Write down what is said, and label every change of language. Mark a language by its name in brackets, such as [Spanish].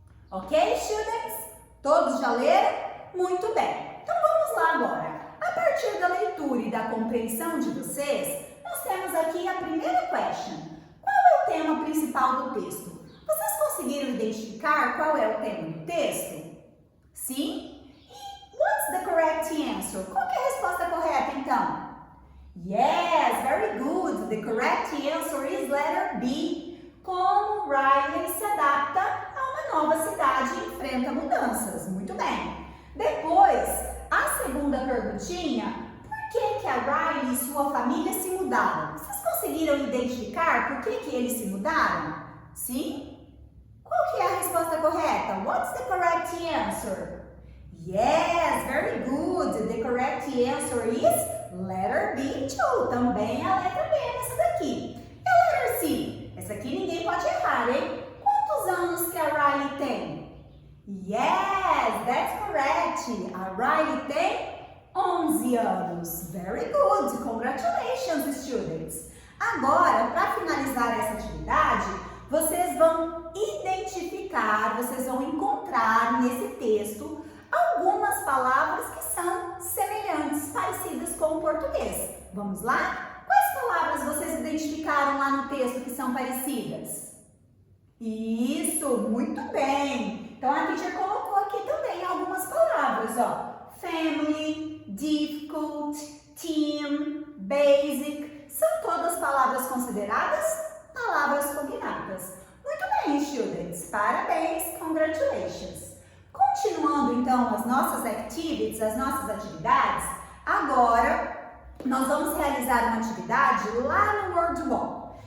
[English] Ok, students? [Portuguese] Todos já leram? Muito bem. Então vamos lá agora. A partir da leitura e da compreensão de vocês, nós temos aqui a primeira question. Qual é o tema principal do texto? Vocês conseguiram identificar qual é o tema do texto? Sim? [English] E what's the correct answer? [Portuguese] Qual que é a resposta correta então? [English] Yes, very good. The correct answer is letter B. [Portuguese] Como Riley se adapta a uma nova cidade e enfrenta mudanças. Muito bem. Depois, a segunda perguntinha. Por que a Riley e sua família se mudaram? Vocês conseguiram identificar por que eles se mudaram? Sim? Qual que é a resposta correta? [English] What's the correct answer? Yes, very good. The correct answer is letter B too. [Portuguese] Também a letra B nessa daqui. E a letter C? Essa aqui ninguém pode errar, hein? Quantos anos que a Riley tem? [English] Yes, that's correct. [Portuguese] A Riley tem 11 anos. [English] Very good. Congratulations, students. [Portuguese] Agora, para finalizar essa atividade, vocês vão identificar, vocês vão encontrar nesse texto algumas palavras que são semelhantes, parecidas com o português. Vamos lá? Quais palavras vocês identificaram lá no texto que são parecidas? Isso, muito bem. Então, a teacher colocou aqui também algumas palavras, ó. [English] Family, difficult, team, basic. [Portuguese] São todas palavras consideradas palavras cognatas. Muito bem, students. Parabéns, congratulations. Continuando, então, as nossas activities, as nossas atividades, agora nós vamos realizar uma atividade lá no WordWall.